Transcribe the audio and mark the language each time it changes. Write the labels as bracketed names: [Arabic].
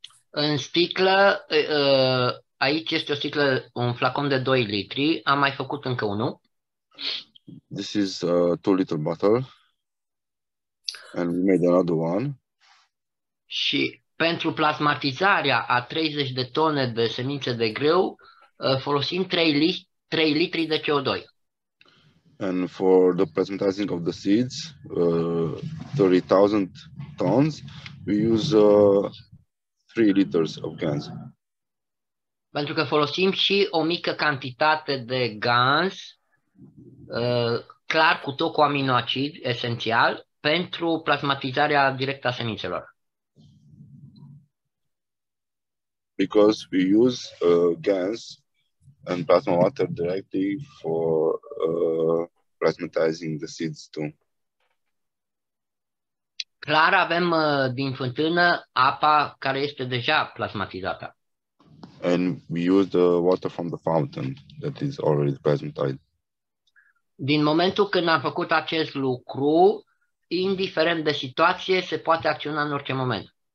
[Romanian] În sticlă, aici este o sticlă, un flacon de 2 litri, am mai făcut încă unul. [English] This is a 2-liter bottle, and we made another one. [Romanian] Și pentru plasmatizarea a 30 de tone de semințe de grâu, folosim 3 litri de CO2. [English] And for the plasmatizing of the seeds, 30,000 tons, we use 3 liters of GANS. [Romanian] Pentru că folosim și o mică cantitate de GANS, clar cu tot cu aminoacid esențial, pentru plasmatizarea directă a semințelor. [English] Because we use GANS and plasma water directly for plasmatizing the seeds too. [Romanian] Clar avem din fântână apa care este deja plasmatizată. [English] And we use the water from the fountain that is already plasmatized. [Romanian] Din momentul când am făcut acest lucru, indiferent de situație, se poate acționa în orice moment.